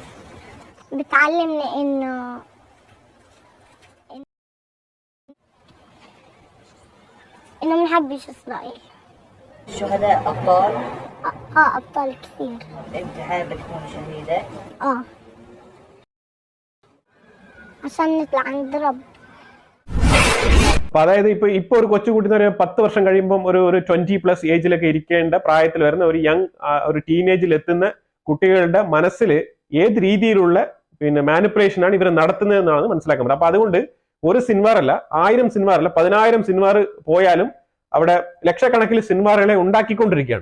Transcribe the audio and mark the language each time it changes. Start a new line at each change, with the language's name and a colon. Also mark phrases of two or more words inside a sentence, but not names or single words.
Arabic: بتعلمني إنه ما نحبش إسرائيل. الشهداء أبطال؟ أبطال كثير. أنت حابة تكون شهيدة؟ عشان نطلع عند رب.
Malayalam: അപ്പൊ അതായത് ഇപ്പൊ ഒരു കൊച്ചുകുട്ടി 10 വർഷം കഴിയുമ്പോൾ ഒരു 20+ ഏജിലൊക്കെ ഇരിക്കേണ്ട പ്രായത്തിൽ വരുന്ന ഒരു ടീനേജിൽ എത്തുന്ന കുട്ടികളുടെ മനസ്സിൽ ഏത് രീതിയിലുള്ള മാനിപ്പുലേഷനാണ് ഇവർ നടത്തുന്നതെന്നാണ് മനസ്സിലാക്കാൻ പറ്റുന്നത്. അപ്പൊ അതുകൊണ്ട് ഒരു സിനിമാറല്ല, 1000 സിനിമാറല്ല, 10000 സിനിമാർ പോയാലും അവിടെ ലക്ഷക്കണക്കിന് സിനിമാറുകളെ ഉണ്ടാക്കിക്കൊണ്ടിരിക്കുകയാണ്.